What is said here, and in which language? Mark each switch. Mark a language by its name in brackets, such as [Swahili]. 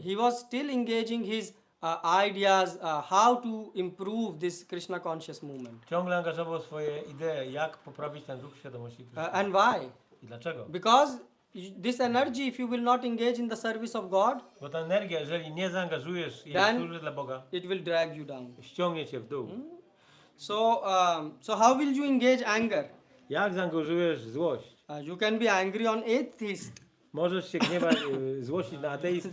[English] he was still engaging his ideas how to improve this Krishna conscious movement. [Polish] ciągle angażował swoje idee, jak poprawić ten ruch świadomości Krishna. [English] And why? [Polish] I dlaczego? [English] Because this energy, if you will not engage in the service of God, [Polish] Bo ta energia, jeżeli nie zaangażujesz jej w służbę dla Boga, [English] it will drag you down. [Polish] ściągnie cię w dół. [English] So how will you engage anger? [Polish] Jak zaangażujesz złość? [English] You can be angry on atheists [Polish] Możesz się gniewać, złościć na ateistów,